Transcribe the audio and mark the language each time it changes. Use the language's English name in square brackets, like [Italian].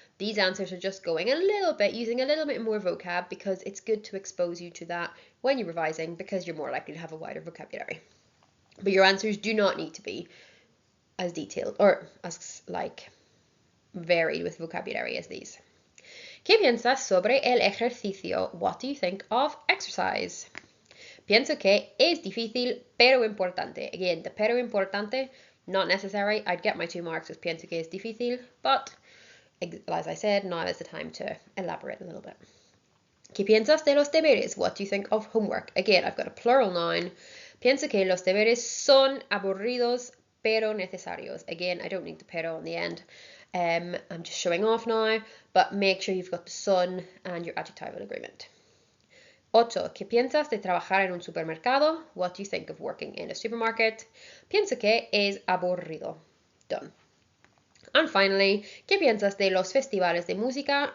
[English] These answers are just going a little bit, using a little bit more vocab because it's good to expose you to that when you're revising because you're more likely to have a wider vocabulary. But your answers do not need to be as detailed or as like varied with vocabulary as these. [Spanish] ¿Qué piensas sobre el ejercicio? [English] What do you think of exercise? [Spanish] Pienso que es difícil pero importante. [English] Again, the [Spanish] pero importante, [English] not necessary. I'd get my 2 marks with [Spanish] pienso que es difícil, [English] but as I said, now is the time to elaborate a little bit. [Spanish] ¿Qué piensas de los deberes? [English] What do you think of homework? Again, I've got a plural noun. [Spanish] Pienso que los deberes son aburridos pero necesarios. [English] Again, I don't need the pero on the end. I'm just showing off now, but make sure you've got the son and your adjectival agreement. 8. [Spanish] ¿Qué piensas de trabajar en un supermercado? [English] What do you think of working in a supermarket? [Spanish] Pienso que es aburrido. [English] Done. And finally, [Spanish] ¿qué piensas de los festivales de música?